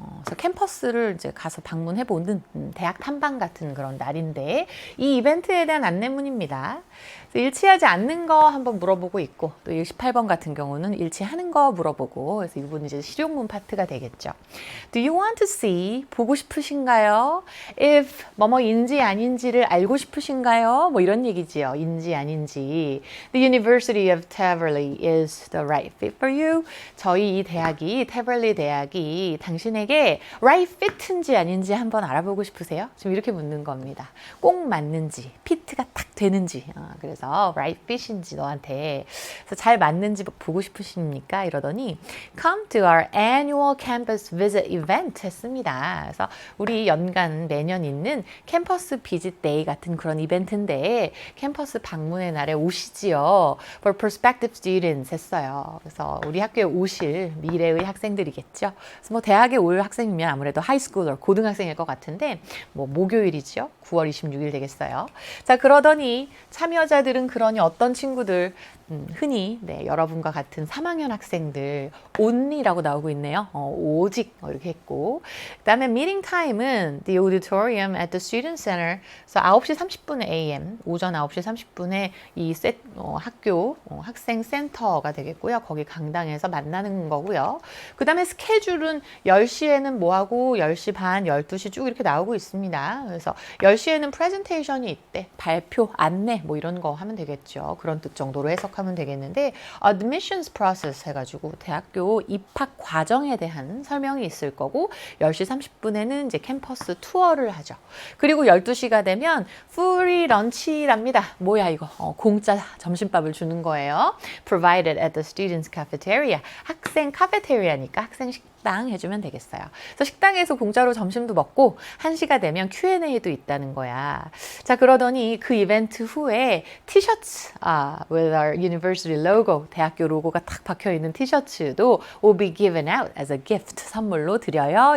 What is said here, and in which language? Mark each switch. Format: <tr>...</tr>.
<ko>그래서 캠퍼스를 이제 가서 방문해 보는 대학 탐방 같은 그런 날인데 이 이벤트에 대한 안내문입니다. 일치하지 않는 거 한번 물어보고 있고 또 18번 같은 경우는 일치하는 거 물어보고 그래서 이 부분은 이제 실용문 파트가 되겠죠.</ko> <en>Do you want to see?</en> <ko>보고 싶으신가요? If 뭐뭐인지 아닌지를 알고 싶으신가요? 뭐 이런 얘기지요. 인지 아닌지.</ko> <en>The University of Taverley is the right fit for you.</en> <ko>저희 이 대학이 태벌리 대학이 당신에게 right fit인지 아닌지 한번 알아보고 싶으세요? 지금 이렇게 묻는 겁니다. 꼭 맞는지, 피트가 딱 되는지. 그래서 right fit인지 너한테 그래서 잘 맞는지 보고 싶으십니까? 이러더니</ko> <en>come to our annual campus visit event</en> <ko>했습니다. 그래서 우리 연간 매년 있는 캠퍼스 비짓 데이 같은 그런 이벤트인데 캠퍼스 방문의 날에 오시지요.</ko> <en>For prospective students</en> <ko>했어요. 그래서 우리 학교에 오실 미래의 학생들이겠죠. 그래서 뭐 대학에 올 학생이면 아무래도 하이스쿨, 고등학생일 것 같은데 뭐 목요일이죠. 9월 26일 되겠어요. 자, 그러더니 참여자들은 그러니 어떤 친구들 흔히 여러분과 같은 3학년 학생들 only라고 나오고 있네요. 오직 이렇게 했고 그 다음에 meeting time은</ko> <en>the auditorium at the student center</en> <ko>그래서 9시 30분에 AM 오전 9시 30분에 이 학교 학생 센터가 되겠고요. 거기 강당에서 만나는 거고요. 그 다음에 스케줄은 10시에는 뭐하고 10시 반, 12시 쭉 이렇게 나오고 있습니다. 그래서 10시에는 프레젠테이션이 있대. 발표, 안내 뭐 이런 거 하면 되겠죠. 그런 뜻 정도로 해석하면 되겠는데</ko> <en>admissions process</en> <ko>해가지고 대학교 입학 과정에 대한 설명이 있을 거고 10시 30분에는 이제 캠퍼스 투어를 하죠. 그리고 12시가 되면</ko> <en>free lunch</en> <ko>랍니다. 뭐야 이거? 공짜 점심밥을 주는 거예요.</ko> <en>Provided at the students' cafeteria.</en> <ko>학생 카페테리아니까 학생 식당 해주면 되겠어요. 그래서 식당에서 공짜로 점심도 먹고 1시가 되면 Q&A도 있다는 거야. 자, 그러더니 그 이벤트 후에 티셔츠,</ko> <en>with our university logo,</en> <ko>대학교 로고가 딱 박혀있는 티셔츠도</ko> <en>will be given out as a gift,</en> <ko>선물로 드려요.</ko>